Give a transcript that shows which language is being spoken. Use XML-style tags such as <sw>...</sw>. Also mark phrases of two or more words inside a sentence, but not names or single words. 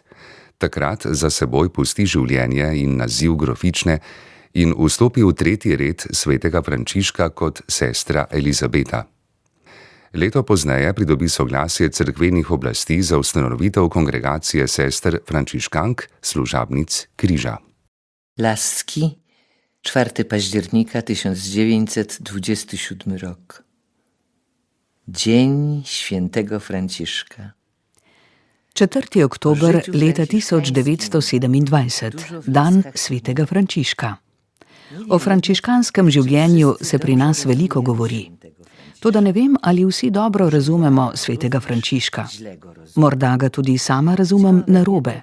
<sl>Takrat za seboj pusti življenje in naziv grofične in vstopi v 3. red svetega Frančiška kot sestra Elizabeta. Leto pozneje pridobi soglasje cerkvenih oblasti za ustanovitev kongregacije sester frančiškank služabnic križa.</sl> <pl>Laski, 4 października 1927 rok. Dzień świętego Franciszka.</pl> <sl>4. oktober leta 1927, dan svetega Frančiška. O frančiškanskem življenju se pri nas veliko govori. Toda ne vem, ali vsi dobro razumemo svetega Frančiška. Morda ga tudi sama razumem narobe.</sl>